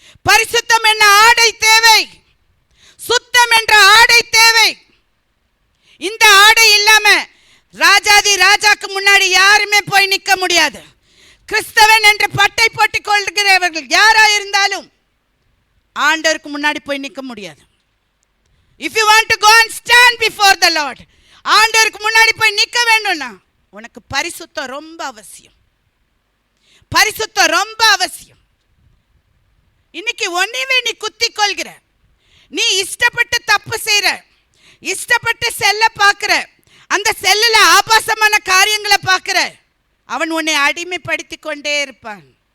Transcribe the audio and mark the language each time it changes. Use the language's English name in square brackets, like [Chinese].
[Tamil] பரிசுத்தம் என்ற ஆடை தேவை. சுத்தம் என்ற ஆடை தேவை. இந்த ஆடை இல்லாம ராஜாதி ராஜாக்கு முன்னாடி யாருமே போய் நிற்க முடியாது. கிறிஸ்தவன் என்ற பட்டை போட்டுக் கொள்கிறவர்கள் யாரா இருந்தாலும் ஆண்டவருக்கு முன்னாடி போய் நிற்க முடியாது. [English] If you want to go and stand before the Lord, [Tamil] ஆண்டவருக்கு முன்னாடி போய் நிற்க வேண்டும்னா உனக்கு பரிசுத்தம் ரொம்ப அவசியம். பரிசுத்தம் ரொம்ப அவசியம். இன்னைக்கு ஒன்னையே நீ குத்திக் கொள்கிற, நீ இஷ்டப்பட்டு தப்பு செய்யற, இஷ்டப்பட்டு செல்ல பார்க்கிற, அந்த செல்லுல ஆபாசமான காரியங்களை பார்க்கிற, அவன் உன்னை அடிமைப்படுத்தி கொண்டே இருப்பான்.